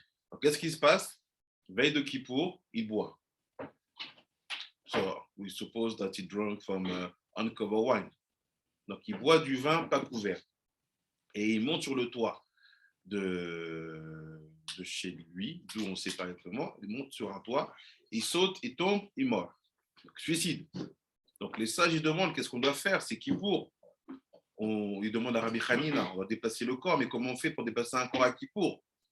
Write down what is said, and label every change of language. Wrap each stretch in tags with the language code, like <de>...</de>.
<fr>Donc, qu'est-ce qui se passe? Veille de Kippour, il boit.</fr> <en>So, we suppose that he drank from uncovered wine.</en> <fr>Donc, il boit du vin pas couvert. Et il monte sur le toit de chez lui, d'où on ne sait pas exactement. Il monte sur un toit, il saute, il tombe, il meurt. Donc, suicide. Donc, les sages, ils demandent qu'est-ce qu'on doit faire? C'est Kippour. Il demande à Rabbi Hanina, on va déplacer le corps, mais comment on fait pour déplacer un corps à Kippour?</fr>